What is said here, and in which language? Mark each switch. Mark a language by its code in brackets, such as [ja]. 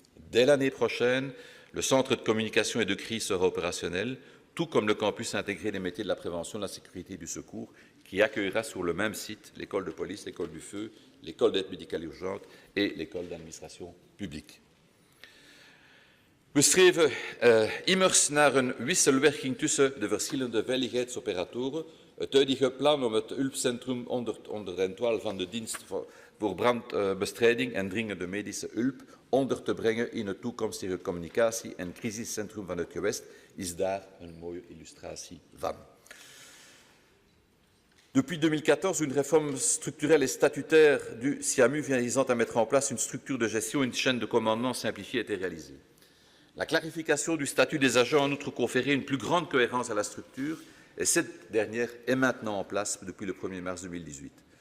[fr] Dès l'année prochaine, le centre de communication et de crise sera opérationnel, tout comme le campus intégré des métiers de la prévention, de la sécurité et du secours, qui accueillera sur le même site l'école de police, l'école du feu, l'école d'aide médicale urgente et l'école d'administration publique. [nl] We streven immers naar een wisselwerking tussen de verschillende veiligheidsoperatoren. Het huidige plan om het hulpcentrum onder de entwaal van de dienst voor brandbestrijding en dringende medische hulp onder te brengen in het toekomstige communicatie- en crisiscentrum van het gewest is daar een mooie illustratie van. [fr] Depuis 2014, une réforme structurelle et statutaire du SIAMU visant à mettre en place une structure de gestion et une chaîne de commandement simplifiée a été réalisée. La clarification du statut des agents a en outre conféré une plus grande cohérence à la structure et cette dernière est maintenant en place depuis le 1er mars 2018.